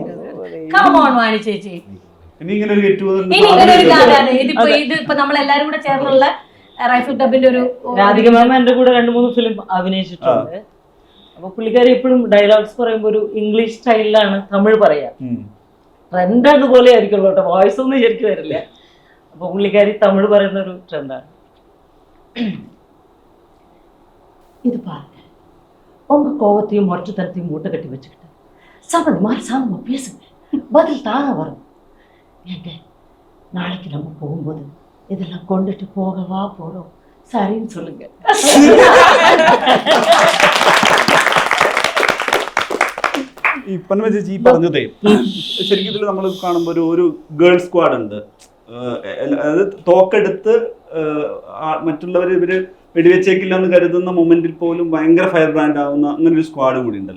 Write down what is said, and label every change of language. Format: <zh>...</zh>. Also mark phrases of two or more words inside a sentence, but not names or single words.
<ml>കമോൺ വാണി ചേച്ചി, ഇനി ഇങ്ങനെ ഒരു ഗാനാണ് ഇതിപ്പോ നമ്മളെല്ലാരും കൂടെ ചേർന്നുള്ള റൈഫിൾ ക്ലബിന്റെ ഒരു രാധിക മാം എന്റെ കൂടെ 2-3 ഫിലിം അഭിനയിച്ചിട്ടുണ്ട്. അപ്പൊ പുള്ളിക്കാരി എപ്പോഴും ഡയലോഗ്സ് പറയുമ്പോ ഒരു ഇംഗ്ലീഷ് സ്റ്റൈലിലാണ് തമിഴ് പറയാ. ട്രെൻഡ് പോലെ ആയിരിക്കുള്ളൂ കേട്ടോ, വോയിസ് ഒന്നും ശരിക്കും വരില്ല. അപ്പൊ പുള്ളിക്കാരി തമിഴ് പറയുന്ന ഒരു ട്രെൻഡാണ്.</ml> <ta>இது பாருங்க, உங்க கோவத்தையும் மொற்றத்தனத்தையும் மூட்டை கட்டி வச்சுக்கிட்டு சாப்பிட மாதிரி சாதமா பேசுங்க, பதில் தாங்க வரும். ஏங்க நாளைக்கு நம்ம போகும்போது இதெல்லாம் கொண்டுட்டு போகவா போறோம், சரின்னு சொல்லுங்க.</ta> <ml>ഈ പന്മ ചേച്ചി ഈ പറഞ്ഞതേ ശരിക്കും ഇതിൽ നമ്മൾ കാണുമ്പോൾ ഒരു</ml> <en>girl squad</en> <ml>ഉണ്ട്. അതായത് തോക്കെടുത്ത് മറ്റുള്ളവർ ഇവര് വെടിവെച്ചേക്കില്ല എന്ന് കരുതുന്ന മൊമെന്റിൽ പോലും ഭയങ്കര</ml> <en>fire brand</en> <ml>ആവുന്ന അങ്ങനെ ഒരു സ്ക്വാഡ് കൂടി ഉണ്ടല്ലോ.</ml>